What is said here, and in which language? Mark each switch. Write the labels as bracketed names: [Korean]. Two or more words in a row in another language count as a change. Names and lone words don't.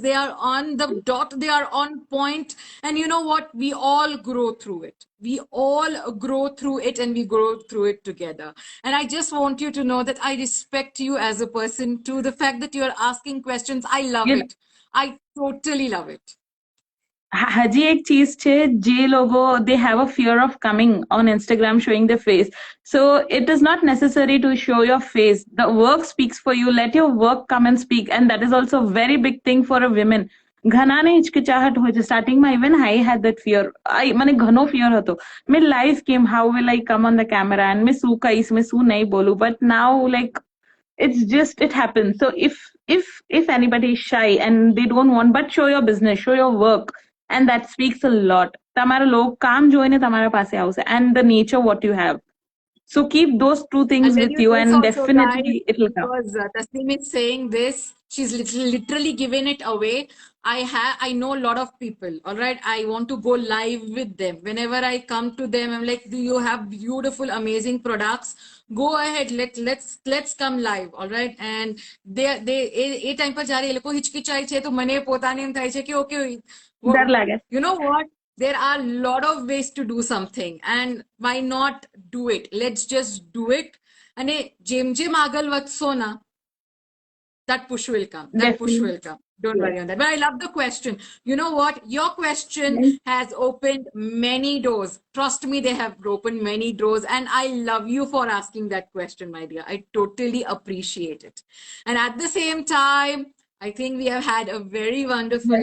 [English] They are on the dot, they are on point. And you know what? We all grow through it. We all grow through it, and we grow through it together. And I just want you to know that I respect you as a person too. The fact that you're asking questions, I love You it. I totally love it. [Gujarati] હજી એક ચીજ છે જે લોકો [English] they have a fear of coming on Instagram showing their face. So it is not necessary to show your face. The work speaks for you. Let your work come and speak, and that is also a very big thing for a woman. [Gujarati] ઘણા ને હિચકિચાહટ હોય છે સ્ટાર્ટિંગમાં. [English] Even I had that fear. [Gujarati] મને ઘણો fear હતો. મેં [English] live came, how will I come on the camera, and [Gujarati] મેં શું કહીશ, મેં શું નહીં બોલું. [English] But now, like, it's just it happens. So if anybody is shy and they don't want, but show your business, show your work, and that speaks a lot. [Gujarati] તમારા લોક કામ જોઈને તમારા પાસે આવશે, [English] and the nature what you have. So keep those two I'll things tell with you you, this and also, guys, definitely it'll come. because Tasneem is saying this. She's literally given it away. I know a lot of people. All right. I want to go live with them. Whenever I come to them, I'm like, do you have beautiful, amazing products? Go ahead. Let's come live. All right. [Gujarati] And એ ટાઈમ પર જ્યારે એ લોકો હિચકિચાય છે તો મને પોતાને એમ થાય છે કે ઓકે, [Hindi] डर लगे. [English] you know what? There are a lot of ways to do something, and why not do it? Let's just do it. [Gujarati] અને જેમ જેમ આગળ વધશો ના, [English] that push will come. That push Definitely. will come. Don't Yes. worry on that. But I love the question. You know what? Your question has opened many doors. Trust me, they have opened many doors. And I love you for asking that question, my dear. I totally appreciate it. And at the same time, I think we have had a very wonderful